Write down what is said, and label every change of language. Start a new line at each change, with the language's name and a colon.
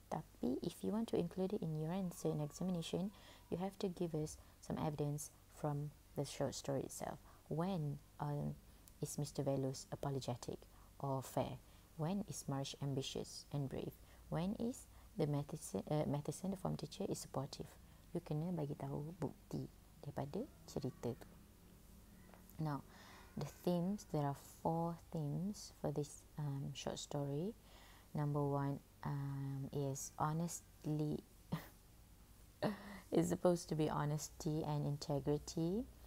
English: Tapi, if you want to include it in your answer in examination, you have to give us some evidence from the short story itself. When is Mr. Velos apologetic or fair? When is Marsh ambitious and brave? When is the Matheson, the form teacher, is supportive?
Malay: You kena bagi tahu bukti daripada cerita tu.
English: Now, the themes, there are 4 themes for this short story. Number 1 is honestly, it's supposed to be honesty and integrity.